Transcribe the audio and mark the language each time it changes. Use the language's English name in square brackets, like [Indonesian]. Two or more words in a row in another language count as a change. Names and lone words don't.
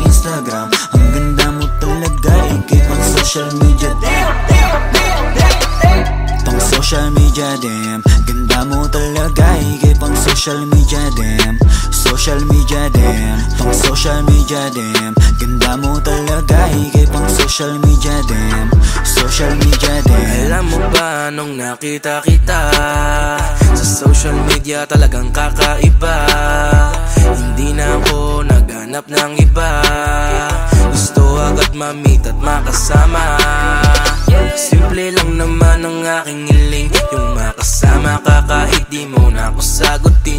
[Filipino] Instagram. Ang ganda mo talaga, ikay pang [English] social media. [Filipino] Pang [English] social media [Filipino] dem, ganda mo talaga, ikay pang [English] social media [Filipino] dem. [English] Social media dem, pang social media dem, [Filipino] ganda mo talaga, ikay pang [English] social media [Filipino] dem. [English] Social media dem. [Filipino] Alam mo ba nung nakita kita sa [English] social media, [Filipino] talagang kakaiba. Hindi na ako naghanap ng iba, gusto agad ma-meet at makasama. Simple lang naman ang aking hiling, yung makasama ka kahit di mo na ako sagutin.